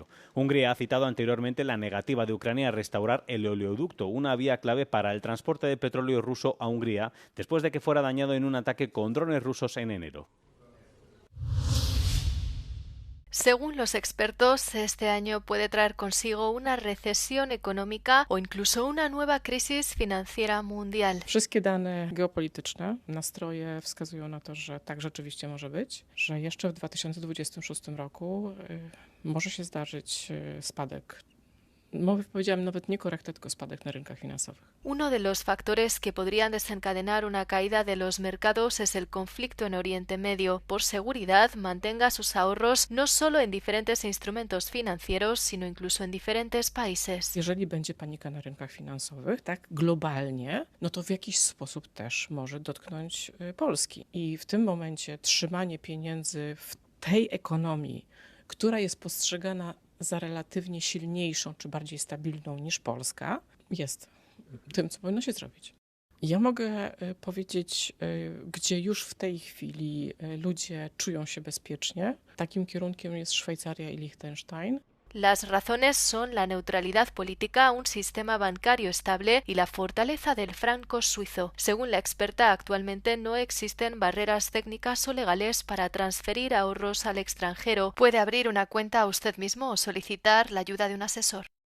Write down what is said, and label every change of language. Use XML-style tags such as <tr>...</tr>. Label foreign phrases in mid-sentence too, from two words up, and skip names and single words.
<es>Hungría ha citado anteriormente la negativa de Ucrania a restaurar el oleoducto, una vía clave para el transporte de petróleo ruso a Hungría, después de que fuera dañado en un ataque con drones rusos en enero. Según los expertos, este año puede traer consigo una recesión económica o incluso una nueva crisis financiera mundial.</es> <pl>Wszystkie dane geopolityczne, nastroje wskazują na to, że tak rzeczywiście może być, że jeszcze w 2026 roku może się zdarzyć spadek. Powiedziałem nawet nie korektę, tylko spadek na rynkach finansowych.</pl> <es>Uno de los factores que podrían desencadenar una caída de los mercados es el conflicto en Oriente Medio. Por seguridad, mantenga sus ahorros no solo en diferentes instrumentos financieros, sino incluso en diferentes países.</es> <pl>Jeżeli będzie panika na rynkach finansowych, tak globalnie, no to w jakiś sposób też może dotknąć Polski. I w tym momencie trzymanie pieniędzy w tej ekonomii, która jest postrzegana za relatywnie silniejszą czy bardziej stabilną niż Polska, jest tym, co powinno się zrobić. Ja mogę powiedzieć, gdzie już w tej chwili ludzie czują się bezpiecznie. Takim kierunkiem jest Szwajcaria i Liechtenstein.</pl> <es>Las razones son la neutralidad política, un sistema bancario estable y la fortaleza del franco suizo. Según la experta, actualmente no existen barreras técnicas o legales para transferir ahorros al extranjero. Puede abrir una cuenta usted mismo o solicitar la ayuda de un asesor.</es>